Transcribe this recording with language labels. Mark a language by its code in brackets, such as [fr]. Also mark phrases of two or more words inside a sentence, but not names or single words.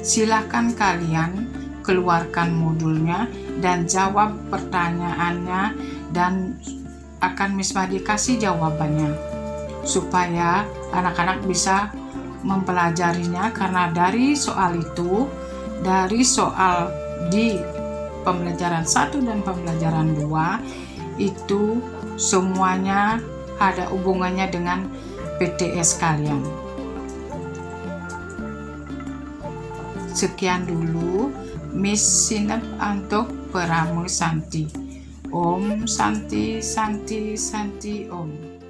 [id] Silakan kalian keluarkan modulnya dan jawab pertanyaannya, dan akan Miss Madi kasih jawabannya supaya anak-anak bisa mempelajarinya, karena dari soal itu, dari soal di pembelajaran 1 dan pembelajaran 2 itu semuanya ada hubungannya dengan PTS kalian. Sekian dulu Miss Sinep untuk Pramu Santi. [sa] Om Santi Santi Santi Om.